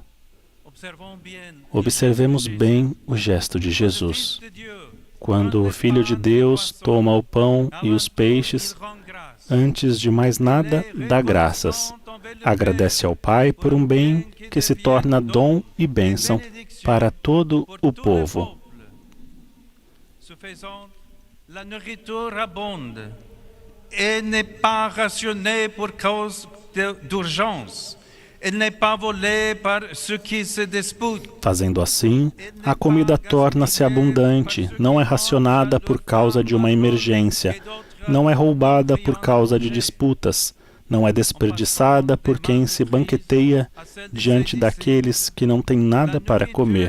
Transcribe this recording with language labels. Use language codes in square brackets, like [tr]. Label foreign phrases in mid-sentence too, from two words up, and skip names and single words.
[pt] Observemos bem o gesto de Jesus. Quando o Filho de Deus toma o pão e os peixes, antes de mais nada, dá graças. Agradece ao Pai por um bem que se torna dom e bênção para todo o povo. [fr] La nourriture abonde et n'est pas rationnée pour cause d'urgence. Elle n'est pas volée par ceux qui se disputent. [pt] Fazendo assim, a comida torna-se abundante, não é racionada por causa de uma emergência, não é roubada por causa de disputas, não é desperdiçada por quem se banqueteia diante daqueles que não têm nada para comer.